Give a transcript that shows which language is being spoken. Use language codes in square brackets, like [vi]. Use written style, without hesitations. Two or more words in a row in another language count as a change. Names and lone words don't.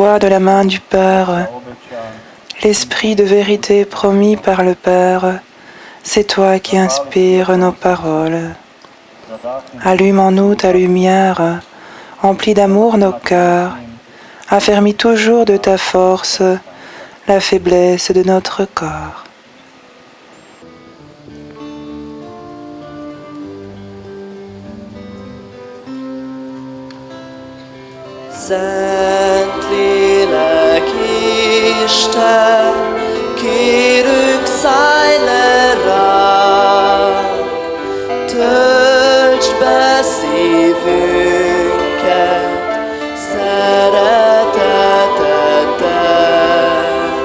[fr] de la main du Père, l'Esprit de vérité promis par le Père, c'est toi qui inspires nos paroles. Allume en nous ta lumière, emplis d'amour nos cœurs, affermis toujours de ta force la faiblesse de notre corps. [hu] Szent Lélek Isten, kérünk szállj le ránk, töltsd be szívünket szereteteddel.